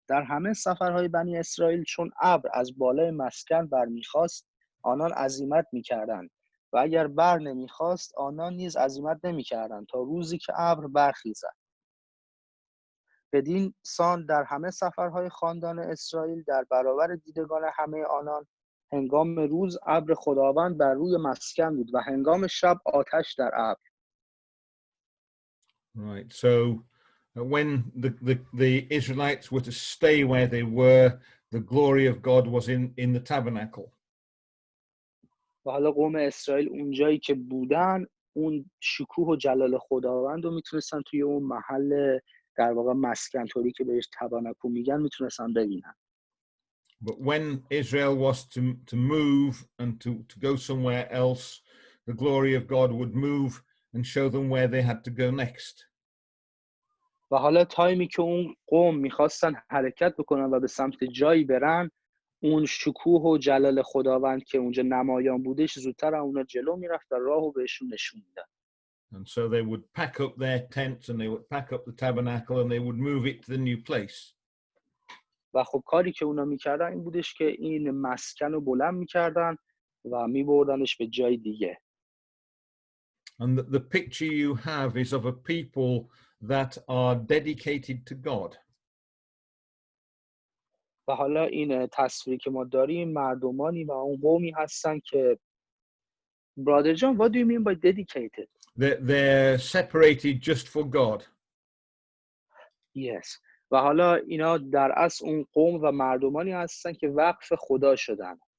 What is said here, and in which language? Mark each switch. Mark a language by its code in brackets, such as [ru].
[fa] در همه سفرهای بنی اسرائیل چون ابر از بالای مسکن برمیخاست آنان عزیمت میکردند و اگر بر نمیخواست آنان نیز عزیمت نمیکردند تا روزی که ابر برخیزد. بدین سان در همه سفرهای خاندان اسرائیل در برابر دیدگان همه آنان هنگام روز ابر خداوند بر روی مسکن بود و هنگام شب آتش در ابر. [en] Right. So when the Israelites were to stay where they were, the glory of God was in the tabernacle. [fa] و حالا قوم اسرائیل اونجایی که بودن اون شکوه و جلال خداوند رو میتونستن توی اون محل در واقع مسکن طوری که بهش تبانکو میگن میتونستن ببینن. [en] But when Israel was to move and to go somewhere else, the glory of God would move and show them where they had to go next. [fa] و حالا تایمی که اون قوم میخواستن حرکت بکنن و به سمت جایی برن اون شکوه و جلال خداوند که اونجا نمایان بودش زودتر اونا جلو میرفت و راهو بهشون نشون میداد. [en] And so they would pack up their tents and they would pack up the tabernacle and they would move it to the new place. [fa] و خب کاری که اونا میکردن این بودش که این مسکن رو بلند میکردن و میبردنش به جای دیگه. [en] And the picture you have is of a people that are dedicated to God. [fa] و حالا این تصویری که ما داریم مردمانی و اون قومی هستن که [en] Brother John, what do you mean by dedicated? They're separated just for God. Yes. [fa] و حالا اینا در اصل اون قوم و مردمانی هستن که وقف خدا شدن.